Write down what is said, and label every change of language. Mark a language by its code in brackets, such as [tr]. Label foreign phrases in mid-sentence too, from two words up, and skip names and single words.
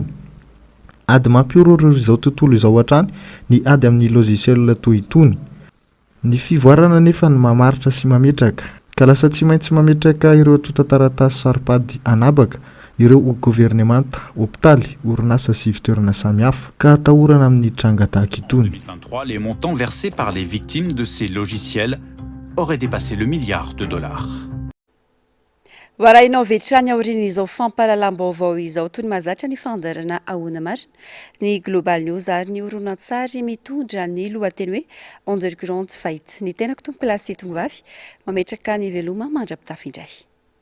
[mg] Ady mampiororo izao tontolo izao hatrany ny ady amin'ny logiciel toy itony. Ny fivoarana nefa ny mamaritra sy mametraka ka lasa tsy maintsy mametraka ireo tontataratasy saripady anabaka ireo gouvernemanta, hôpitaly, orinasa sy fitoerana samihafa ka atahorana amin'ny tranga tahaka itony. [fr] 2023, les montants versés par les victimes de ces logiciels auraient dépassé le milliard de dollars. [mg] Varainao vetrany aorian'izao fampahalalam-baovao izao toy ny mahazatra ny fandarana ahoana marina ny Global News ary ny horonan-tsary mitondra ny lohateny hoe [en] underground fight. [mg] Ny tenako tompoko lasy eto mivavy mametraka ny veloma mandrapitafy indray.